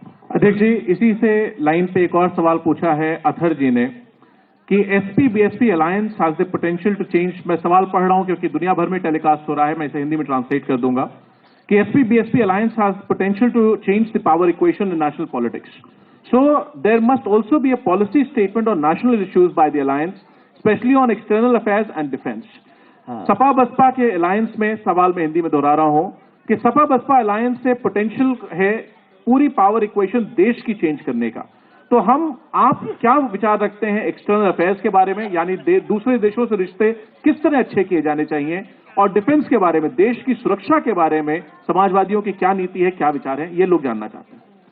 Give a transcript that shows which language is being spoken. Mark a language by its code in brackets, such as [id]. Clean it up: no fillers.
[hi] अध्यक्ष जी, इसी से लाइन पे एक और सवाल पूछा है अथर जी ने कि SP BSP [en] Alliance has the potential to change. [hi] मैं सवाल पढ़ रहा हूं क्योंकि दुनिया भर में टेलीकास्ट हो रहा है, मैं इसे हिंदी में ट्रांसलेट कर दूंगा कि SP BSP [en] Alliance has potential to change the power equation in national politics. So there must also be a policy statement on national issues by the alliance, especially on external affairs and defense. [hi] Sapa Baspa के alliance में सवाल मैं हिंदी में दोहरा रहा हूं कि Sapa Baspa alliance से पोटेंशियल है पूरी पावर इक्वेशन देश की चेंज करने का। तो आप क्या विचार रखते हैं एक्सटर्नल अफेयर्स के बारे में, यानी दूसरे देशों से रिश्ते किस तरह अच्छे किए जाने चाहिए, और डिफेंस के बारे में, देश की सुरक्षा के बारे में समाजवादियों की क्या नीति है, क्या विचार है, ये लोग जानना चाहते हैं।